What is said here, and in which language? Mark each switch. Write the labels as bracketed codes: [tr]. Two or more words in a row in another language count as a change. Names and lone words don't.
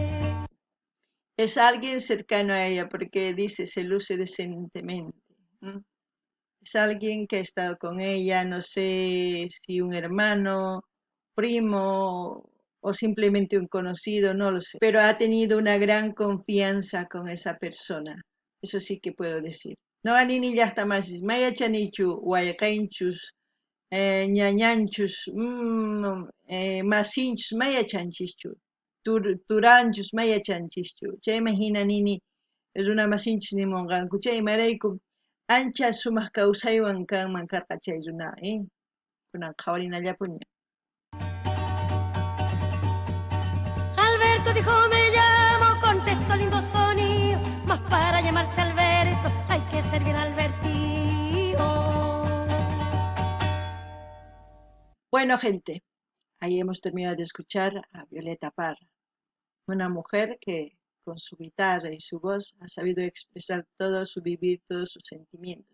[es] Es alguien cercano a ella, porque dice, se luce decentemente. Es alguien que ha estado con ella, no sé si un hermano, primo o simplemente un conocido, no lo sé, pero ha tenido una gran confianza con esa persona, eso sí que puedo decir. [qu] No anini llaqta masis, maya chanichu, wayqinchus, ñañanchus, masinchus, maya chanchischu, turanchus, maya chanchischu, chayma hina nini, runa masinchus nimonqanku, chaymarayku ancha sumaq kawsaywan kanman karqa chay runa, kunan qhawarinallapuña. [es] Alberto dijo me llamo, contestó lindo sonido, mas para llamarse Alberto hay que ser bien Albertío. Bueno, gente, ahí hemos terminado de escuchar a Violeta Parra, una mujer que con su guitarra y su voz ha sabido expresar todo su vivir, todos sus sentimientos.